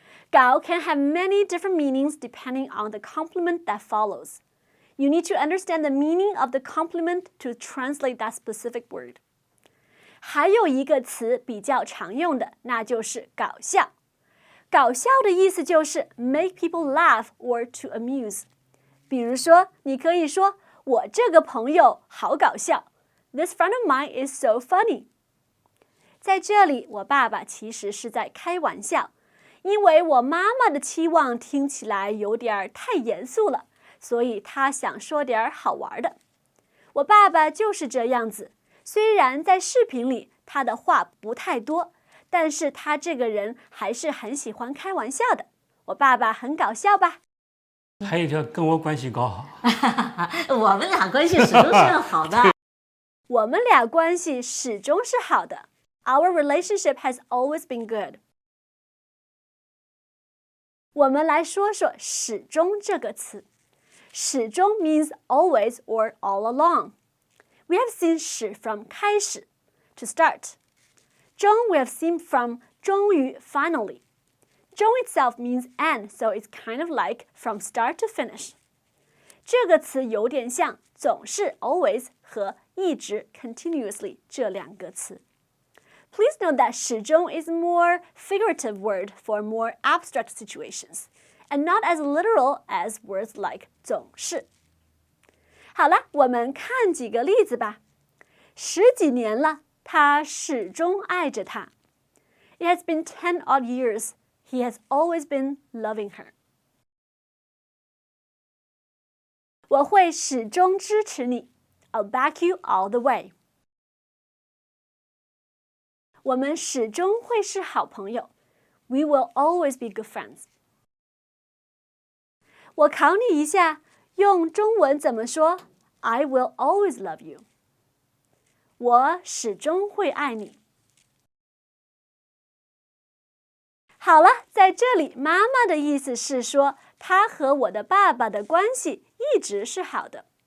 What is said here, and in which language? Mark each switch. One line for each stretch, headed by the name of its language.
English: 搞 can have many different meanings depending on the complement that follows. You need to understand the meaning of the complement to translate that specific word.
Chinese: 还有一个词比较常用的，那就是搞笑。搞笑的意思就是
English: make people laugh or to amuse.
Chinese: 比如说，你可以说我这个朋友好搞笑。
English: This friend of mine is so funny.
Chinese: 在这里，我爸爸其实是在开玩笑，因为我妈妈的期望听起来有点太严肃了，所以他想说点好玩的。我爸爸就是这样子，虽然在视频里他的话不太多，但是他这个人还是很喜欢开玩笑的。我爸爸很搞笑吧？还有一条跟我关系搞好。我们俩关系始终是好的。我们俩关系始终是好的。
English: Our relationship has always been good.
Chinese: 我们来说说始终这个词。
English: 始终 means always or all along. We have seen 始 from 开始 to start. 终 we have seen from 终于 finally. 终 itself means end, so it's kind of like from start to finish.
Chinese: 这个词有点像总是 always 和一直 continuously 这两个词。
English: Please note that 始终 is a more figurative word for more abstract situations, and not as literal as words like 总是。
Chinese: 好了，我们看几个例子吧。 10几年了，他始终爱着她。
English: It has been 10 odd years. He has always been loving her.
Chinese: 我会始终支持你。
English: I'll back you all the way.
Chinese: 我们始终会是好朋友。
English: We will always be good friends.
Chinese: 我考你一下，用中文怎么说 ？
English: I will always love you.
Chinese: 我始终会爱你。好了，在这里，妈妈的意思是说，她和我的爸爸的关系一直是好的。